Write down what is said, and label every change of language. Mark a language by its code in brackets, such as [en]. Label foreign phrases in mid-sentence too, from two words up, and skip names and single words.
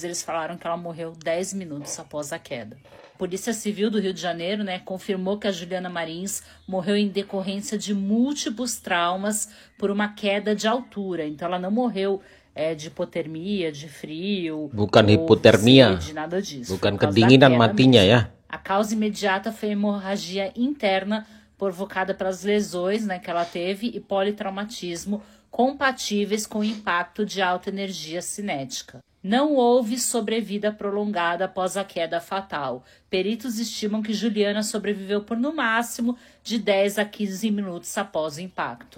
[pt] Eles falaram que ela morreu 10 minutos após a queda. A Polícia Civil do Rio de Janeiro, né, confirmou que a Juliana Marins morreu em decorrência de múltiplos traumas por uma queda de altura. Então ela não morreu de hipotermia, de frio, [id] Bukan hipotermia, [pt] sede, nada disso. [id] bukan kedinginan matinya ya. [pt] A causa imediata foi hemorragia interna provocada pelas lesões, né, que ela teve e politraumatismo compatíveis com o impacto de alta energia cinética. Não houve sobrevida prolongada após a queda fatal. Peritos estimam que Juliana sobreviveu por no máximo de 10 a 15 minutos após o impacto.